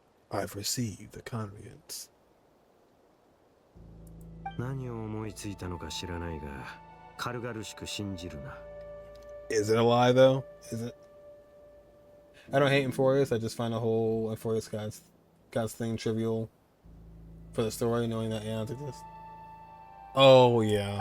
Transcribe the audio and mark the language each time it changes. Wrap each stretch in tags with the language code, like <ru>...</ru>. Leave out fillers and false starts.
<en>I've received the convenience.</en> <ja>何を思いついたのか知らないが、軽々しく信じるな。</ja> <en>Is it a lie though? Is it? I don't hate Emphorius. I just find the whole Emphorius God's thing trivial for the story, knowing that aeons exist. Oh yeah.</en>